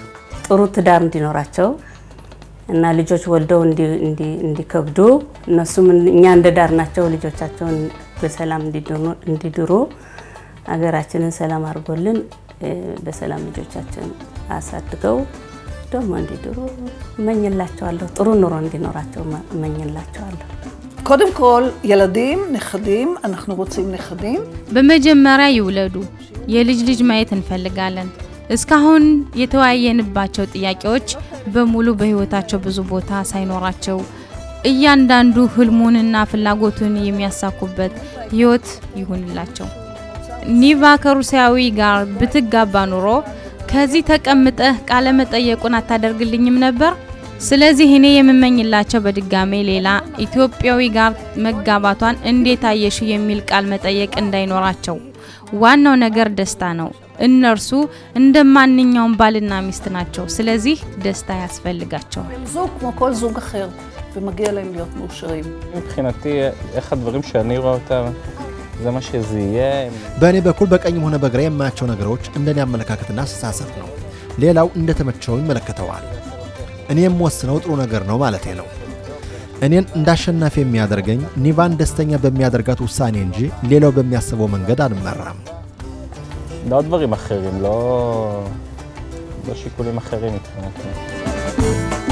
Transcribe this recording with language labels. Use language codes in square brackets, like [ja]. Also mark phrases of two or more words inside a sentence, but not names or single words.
[am] ጥሩ ትዳር እንዲኖራቸው እና ልጆች ወልደው እንዲከብዱ እነሱም እኛ እንደዳርናቸው ልጆቻቸውን በሰላም እንዲድሩ አገራችንን ሰላም አድርጎልን በሰላም ልጆቻችን አሳድገው ደግሞ እንዲድሩ እመኝላቸዋለሁ። ጥሩ ኑሮ እንዲኖራቸው እመኝላቸዋለሁ። [he] קודם כל, ילדים, נכדים, אנחנו רוצים נכדים. [am] በመጀመሪያ ይውለዱ። የልጅ ልጅ ማየት እንፈልጋለን። እስካሁን የተወያየንባቸው ጥያቄዎች በሙሉ በህይወታቸው ብዙ ቦታ ሳይኖራቸው እያንዳንዱ ህልሙንና ፍላጎቱን የሚያሳኩበት ህይወት ይሁንላቸው። ኒቫ ከሩሲያዊ ጋር ብትጋባ ኑሮ ከዚህ ተቀምጠህ ቃለ መጠየቁን አታደርግልኝም ነበር? ስለዚህ እኔ የምመኝላቸው በድጋሜ ሌላ ኢትዮጵያዊ ጋር መጋባቷን እንዴት አየሽ የሚል ቃል መጠየቅ እንዳይኖራቸው። ዋናው ነገር ደስታ ነው። እነርሱ እንደማንኛውም ባልና ሚስት ናቸው። ስለዚህ ደስታ ያስፈልጋቸዋል። [he] זוג כמו כל זוג אחר ומגיע להם להיות מאושרים. מבחינתי איך הדברים שאני רואה אותם זה מה שזה יהיה. [am] በእኔ በኩል በቀኝም ሆነ በግራ የማያቸው ነገሮች እንደኔ አመለካከትና አስተሳሰብ ነው። ሌላው እንደተመቸው ይመለከተዋል። እኔ የምወስነው ጥሩ ነገር ነው ማለት ነው። እኔን እንዳሸናፊ የሚያደርገኝ ኒቫን ደስተኛ በሚያደርጋት ውሳኔ እንጂ ሌላው በሚያስበው መንገድ አልመራም። [he] לא דברים אחרים, לא שיקולים אחרים מבחינתי.